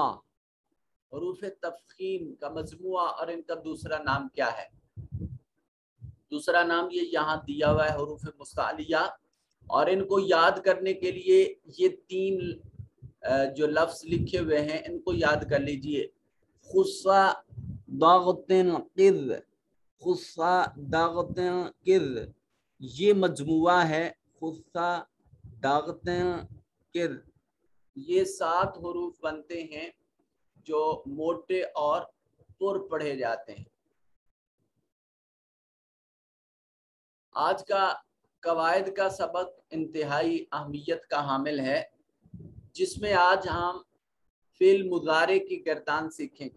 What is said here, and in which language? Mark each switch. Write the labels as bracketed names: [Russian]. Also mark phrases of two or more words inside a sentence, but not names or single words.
[Urdu] حروف تفخیم کا مجموعہ اور ان کا دوسرا نام کیا ہے؟ دوسرا نام یہ یہاں دیا ہوا ہے حروف مستعلیہ، اور ان کو یاد کرنے کے لیے یہ 3 جو لفظ لکھے ہوئے ہیں ان کو یاد کر لیجئے. [Arabic] خصا ضاغطن قذ، خصا ضاغطن قذ، [Urdu] یہ مجموعہ ہے. [Arabic] خصا ضاغطن قذ. [Urdu] یہ 7 حروف بنتے ہیں جو موٹے اور پر پڑھے جاتے ہیں. آج کا قواعد کا سبق انتہائی اہمیت کا حامل ہے، جس میں آج ہم فعل مضارع کی گردان سیکھیں گے.